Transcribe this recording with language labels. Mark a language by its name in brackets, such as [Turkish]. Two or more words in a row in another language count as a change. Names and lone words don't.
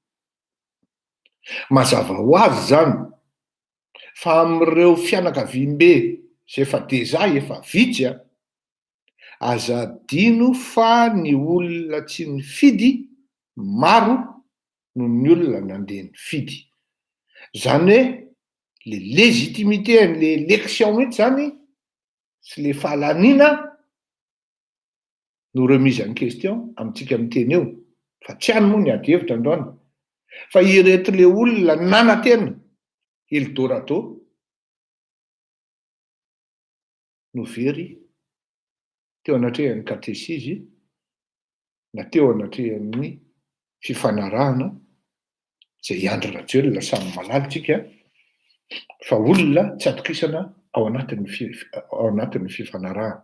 [Malagasy] Mazava ho azy zany fa amin'ireo fianakaviam-be izay efa deja efa vitsy aza adino fa ny olona tsy nifidy maro no ny olona nandeha nifidy. Zany hoe [French] le légitimité [Malagasy] an' [French] le élection [Malagasy] mihitsy zany sy le fahalanina no [French] remise en question [Malagasy] amintsika miteny eo, fa tsy any moa ny ady hevitra androany, fa ireto le olona nanantena Eldorado no very teo anatrehan'ny katesisy na teo anatrehan'ny fifanarahana izay Andry Rajoelina samy malalotsika fa olona tsy atokisana ao anatin'ny fifanarahana.